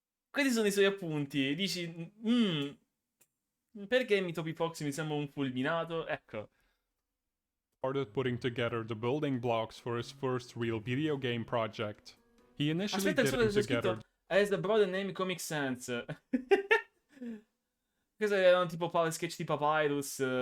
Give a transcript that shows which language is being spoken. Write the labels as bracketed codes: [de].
[it] Questi sono i suoi appunti. Dici, perché mi Toby Fox mi sembra un fulminato? Ecco. [en] Started putting together the building blocks for his first real video game project. He initially did it together. As the broader name Comic Sans. [it] Questi erano tipo sketch di Papyrus.